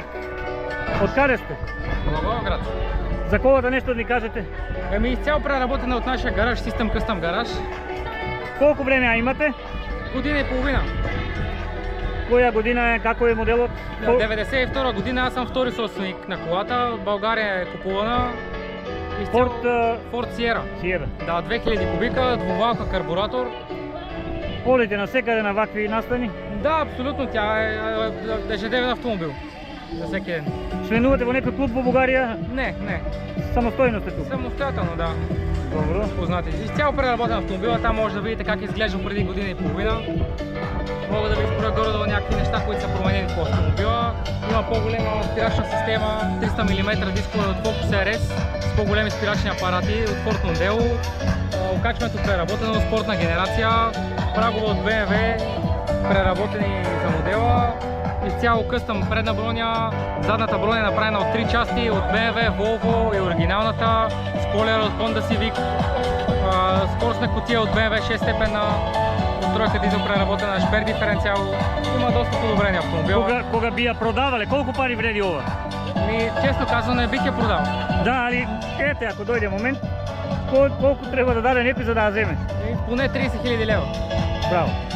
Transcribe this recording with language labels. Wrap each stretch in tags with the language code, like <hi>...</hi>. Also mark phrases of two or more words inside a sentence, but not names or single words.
<mk>Од каде сте? Благоевград. За колата нешто да ни кажете?</mk> <bg>Ами изцяло преработена от нашия гараж, System Custom гараж.</bg> <mk>Колку време ја имате?</mk> <bg>Година и половина.</bg> <mk>Која година е, како е моделот?</mk> <bg>92 година аз съм втори собственик на колата. От България е купувана. Изцяло Ford Sierra. Sierra. Да, 2000 кубика, двувалка карбуратор.</bg> <mk>Полите насекаде на вакви настани?</mk> <bg>Да, абсолютно, тя е ежедневен автомобил. За всеки ден.</bg> <mk>Членувате во некој клуб во Бугарија?</mk> <bg>Не, не.</bg> <mk>Самостојно сте тук?</mk> <bg>Самостоятелно, да. Добро. Познати. Изцяло преработен автомобила, там може да видите как изглежда преди година и половина. Мога да ви споря горе-долу някакви неща, които са променени по автомобила. Има по-голема спирачна система, 300 мм дискове от Focus RS с по-големи спирачни апарати от Ford Mondeo. Окачването преработено, спортна генерация, прагове от BMW, преработени за модела. Изцяло къстъм предна броня, задната броня е направена от 3 части от BMW, Volvo и оригиналната, спойлер от Honda Civic, скоростна кутия от BMW 6-степенна, от тройка дизел преработена, шпер диференциал. Има доста подобрени автомобила.</bg> <mk>Кога би ја продавале, колку пари вреди ова?</mk> <bg>Честно казано не бих я продал.</bg> <mk>Да, али ете, ако дојде момент, колку треба да даде некој за да ја земе?</mk> <bg>Поне 30 000 лева. Браво.</bg>